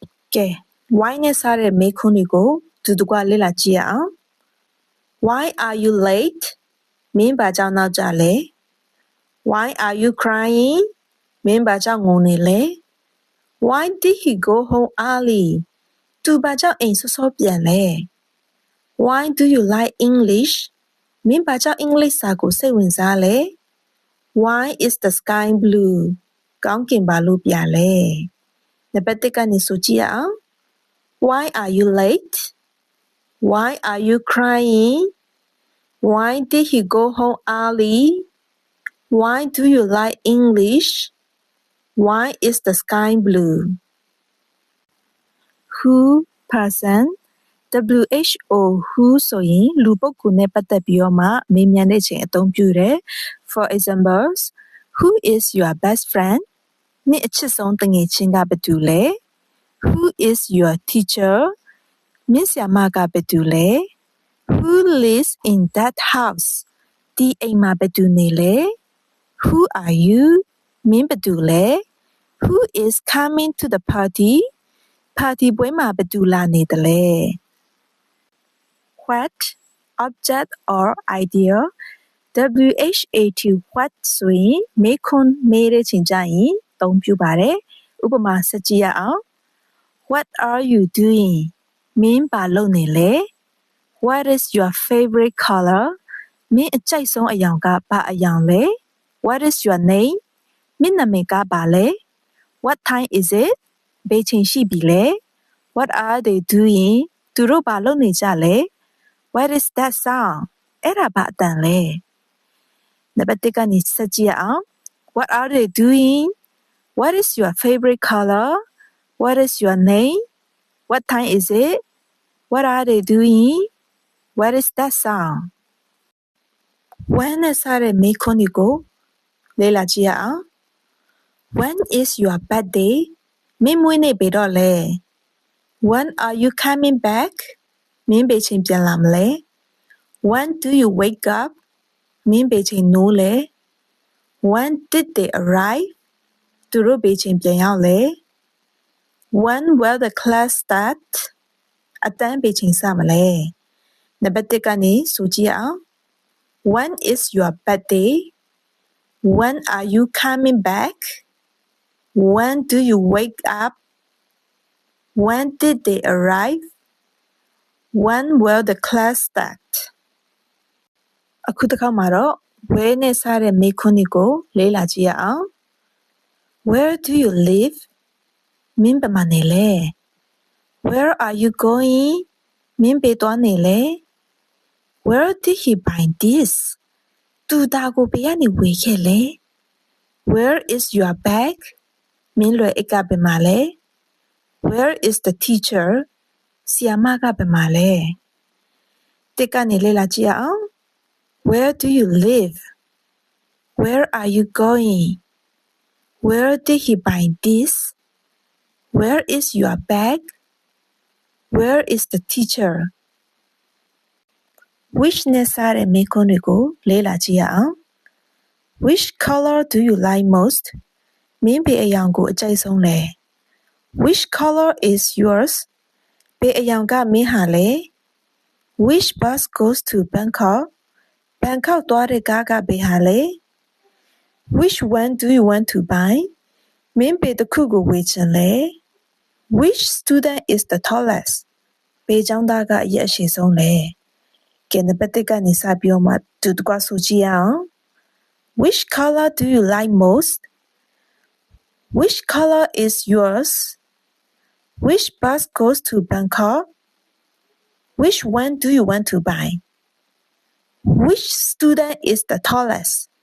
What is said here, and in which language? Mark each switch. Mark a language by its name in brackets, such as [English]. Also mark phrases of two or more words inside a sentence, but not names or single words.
[Burmese] ကဲ why နဲ့စတဲ့မေးခွန်းတွေကိုတူတူကလေ့လာကြည့်ရအောင် [English] Why are you late [Burmese] မင်း ဘာကြောင့်နောက်ကျလဲ [English] Why are you crying [Burmese] မင်းဘာကြောင့်ငိုနေလဲ [English] Why did he go home early [Burmese] သူဘာကြောင့်အိမ်စောစောပြန်လဲ [English] Why do you like English [Burmese] မင်းဘာကြောင့်အင်္ဂလိပ်စာကိုစိတ်ဝင်စားလဲ [English] Why is the sky blue [Burmese] ကောင်းကင်ဘာလို့ပြလဲနံပါတ်1ကနေဆိုကြည့်ရအောင် [English] Why are you late? Why are you crying? Why did he go home early? Why do you like English? Why is the sky blue? Who person WHO who [Burmese] ဆိုရင်လူပုဂ္ဂိုလ်နဲ့ပတ်သက်ပြီးတော့မှမေးမြန်းတဲ့ချိန်အသုံးပြုတယ် [English] For examples, who is your best friend? [Burmese] နင့်အချစ်ဆုံးတငယ်ချင်းကဘယ်သူလဲ [English] Who is your teacher? [Burmese] မင်းဆရာမကဘယ်သူလဲ [English] Who lives in that house? [Burmese] ဒီအိမ်မှာဘယ်သူနေလဲ [English] Who are you? [Burmese] မင်းဘယ်သူလဲ [English] Who is coming to the party? [Burmese] ပါတီပွဲမှာဘယ်သူလာနေသလဲ [English] What object or idea WHAT what [Burmese] ဆိုရင်မေးခွန်းမေးတဲ့ချိန်ကျရင်သုံးပြုပါတယ်ဥပမာဆက် ကြည့်ရအောင် [English] What are you doing [Burmese] မင်းဘာလုပ်နေလဲ [English] What is your favorite color [Burmese] မင်းအကြိုက်ဆုံးအရောင်ကဘာအ ရောင်လဲ [English] What is your name [Burmese] မင်းနာမည်ကဘာလဲ [English] What time is it [Burmese] ဘယ်ချိန်ရှိပြီလဲ [English] What are they doing [Burmese] သူတို့ဘာလုပ်နေကြလဲ [English] What is that sound [Burmese] အဲ့ဒါဘာအတန်လဲနံပါတ်1ကနေဆက်ကြည့်ရအောင် [English] What are they doing What is your favorite color What is your name What time is it What are they doing What is that sound [Burmese] When နဲ့စတဲ့မေးခွန်းတွေကိုလေ့လာကြည့်ရအောင် [English] When is your birthday [Burmese] မင်းမွေးနေ့ဘယ်တော့လဲ [English] When are you coming back [Burmese] မင်းဘယ်ချိန်ပြန်လာမလဲ [English] When do you wake up [Burmese] မင်းဘယ်ချိန်နိုးလဲ [English] When did they arrive [Burmese] သူတို့ဘယ်ချိန်ပြန်ရောက်လဲ [English] When will the class start [Burmese] အတန်းဘယ်ချိန်စမလဲနံပါတ်1ကနေဆိုကြည့်အောင် [English] When is your birthday When are you coming back When do you wake up When did they arrive When will the class start [Burmese] အခုတစ်ခါမှာတော့ where နဲ့စတဲ့မေးခွန်းတွေကိုလေ့လာကြည့်ရအောင် [English] Where do you live [Burmese] မင်းဘယ်မှာနေလဲ [English] Where are you going [Burmese] မင်းဘယ်သွားနေလဲ [English] Where did he buy this [Burmese] သူဒါကိုဘယ်ကနေဝယ်ခဲ့လဲ [English] Where is your bag [Burmese] မင်းလွယ်အိတ်ကဘယ်မှာလဲ [English] Where is the teacher [Burmese] ဆရာမကဘယ်မှာလဲတစ်ကနေလေ့လာကြည့်ရအောင် [English] Where do you live Where are you going Where did he buy this Where is your bag Where is the teacher [Burmese] Which နဲ့စတဲ့မေးခွန်းတွေကိုလေ့လာကြည့်ရအောင် [English] Which color do you like most [Burmese] မင်းဘယ်အရောင်ကိုအကြိုက်ဆုံးလဲ [English] Which color is yours [Burmese] ဘ ယ်အရောင်ကမင်းဟာလဲ [English] Which bus goes to Bangkok [Burmese] ဘန်ကောက်သွားတဲ့ကားကဘယ်ဟာလဲ [English] Which one do you want to buy [Burmese] မင်းဘယ်တစ်ခုကိုဝယ်ချင်လဲ [English] Which student is the tallest [Burmese] ဘယ်ကျောင်းသားကအရက်အရှည်ဆုံးလဲကဲနံပါတ်1ကနေစပြီးတော့မှတူတကွဆိုကြည့်ရအောင် [English] Which color do you like most Which color is yours Which bus goes to Bangkok Which one do you want to buy Which student is the tallest